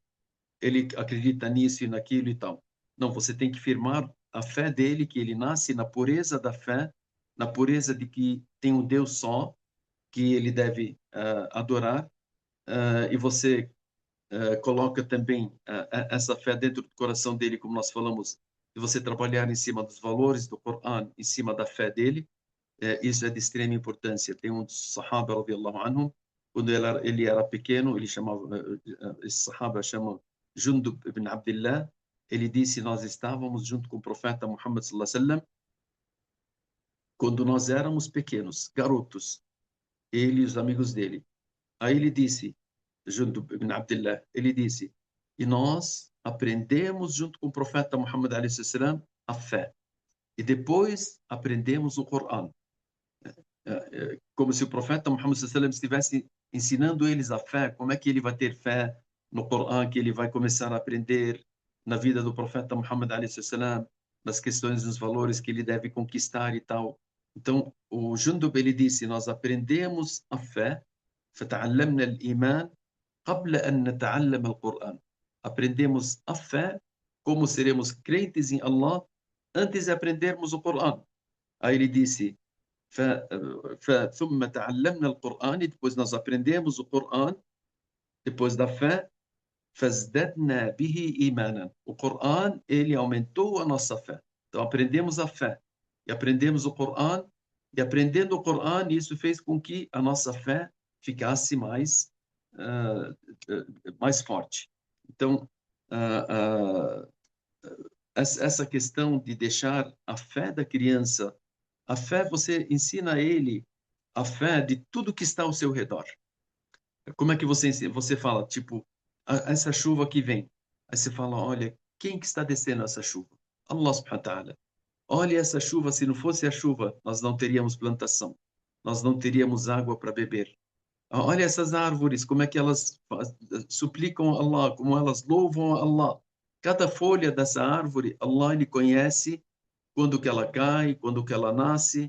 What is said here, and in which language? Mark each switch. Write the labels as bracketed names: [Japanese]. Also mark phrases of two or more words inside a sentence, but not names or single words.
[Portuguese] Ele acredita nisso e naquilo e tal. Não, você tem que firmar a fé dele, que ele nasce na pureza da fé, na pureza de que tem um Deus só, que ele deve adorar, e você coloca também essa fé dentro do coração dele, como nós falamos, de você trabalhar em cima dos valores do Coran, em cima da fé dele. Isso é de extrema importância. Tem um dos Sahaba, [Arabic] رضي الله عنهم, [Portuguese] quando ele era pequeno, ele chamava, esse Sahaba chama Jundub ibn Abdullah, ele disse, nós estávamos junto com o profeta Muhammad [Arabic] صلى الله عليه وسلم, [Portuguese] quando nós éramos pequenos, garotos, ele e os amigos dele. Aí ele disse, Jundub ibn Abdullah, ele disse, e nós aprendemos junto com o profeta Muhammad [Arabic] عليه وسلم [Portuguese] a fé. E depois aprendemos o Coran. Como se o profeta Muhammad sallallahu estivesse ensinando eles a fé, como é que ele vai ter fé no Coran, que ele vai começar a aprender na vida do profeta Muhammad sallallahu nas questões dos valores que ele deve conquistar e tal. Então, o Jundub ele disse, nós aprendemos a fé, [Arabic] فتعلمنا الإيمان قبل أن نتعلم القرآن. [Portuguese] Aprendemos a fé, como seremos crentes em Allah, antes de aprendermos o Coran. Aí ele disse, [Arabic] ثم تعلمنا القرآن, [Portuguese] depois nós aprendemos o Coran, depois da fé, [Arabic] فَازْدَدْنَا بِهِ إِيمَانًا. [Portuguese] O Coran, ele aumentou a nossa fé. Então, aprendemos a fé, e aprendemos o Coran, e aprendendo o Coran, isso fez com que a nossa fé ficasse mais forte. Então, essa questão de deixar a fé da criança, a fé, você ensina a ele a fé de tudo que está ao seu redor. Como é que você ensina? Você fala, tipo, essa chuva que vem. Aí você fala, olha, quem que está descendo essa chuva? [Arabic] الله سبحانه وتعالى. [Portuguese] Olha essa chuva, se não fosse a chuva, nós não teríamos plantação. Nós não teríamos água para beber. Olha essas árvores, como é que elas suplicam a Allah, como elas louvam a Allah. Cada folha dessa árvore, Allah ele conhece quando que ela cai, quando que ela nasce.